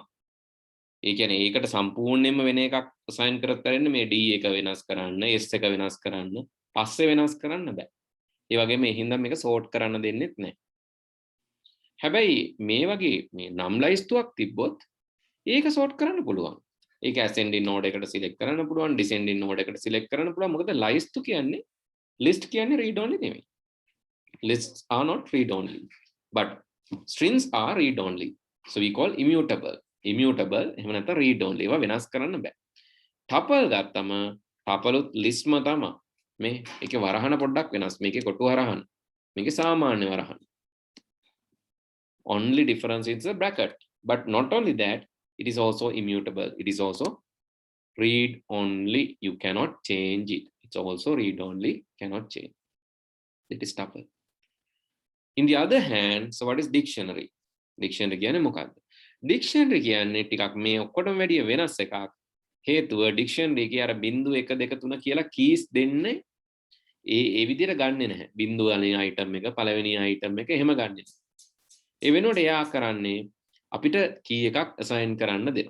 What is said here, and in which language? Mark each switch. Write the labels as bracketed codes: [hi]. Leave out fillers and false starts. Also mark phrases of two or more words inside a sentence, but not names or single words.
[si] ඒ කියන්නේ ඒකට සම්පූර්ණයෙන්ම වෙන එකක් අසයින් කරත් කරන්නේ මේ D එක වෙනස් කරන්න, S එක වෙනස් කරන්න, පස්සේ වෙනස් කරන්න බෑ. ඒ වගේම ඒ හින්දා මේක සෝට් කරන්න දෙන්නෙත් නැහැ. හැබැයි මේ වගේ මේ නම් ලයිස්තුවක් තිබ්බොත් ඒක සෝට් කරන්න පුළුවන්. ඒක [en] ascending node [si] එකට select කරන්න පුළුවන්, [en] descending node [si] එකට select කරන්න පුළුවන්. මොකද ලයිස්තු කියන්නේ list කියන්නේ [en] read only [si] නෙමෙයි. [en] Lists are not read only, but strings are read only. So we call immutable. Immutable [si] එහෙම නැත්නම් [en] read only. [si] ඒවා වෙනස් කරන්න බෑ. tuple ගත්තම tuple listම තමයි. මේ ඒකේ වරහන පොඩ්ඩක් වෙනස්. මේකේ කොටු වරහන. මේකේ සාමාන්‍ය වරහන. [en] Only difference is the bracket. But not only that, it is also immutable. It is also read only. You cannot change it. It's also read only. Cannot change. That is tuple. In the other hand, so what is dictionary? [si] Dictionary කියන්නේ මොකක්ද? Dictionary කියන්නේ ටිකක් මේ ඔක්කොටම වැඩිය වෙනස් එකක්. හේතුව dictionary එකේ අර බිංදු 1 2 3 කියලා keys දෙන්නේ ඒ විදිහට ගන්නෙ නැහැ. බිංදු වලින් item එක පළවෙනි item එක එහෙම ගන්නෙ නැහැ. ඒ වෙනුවට එයා කරන්නේ අපිට key එකක් assign කරන්න දෙනවා.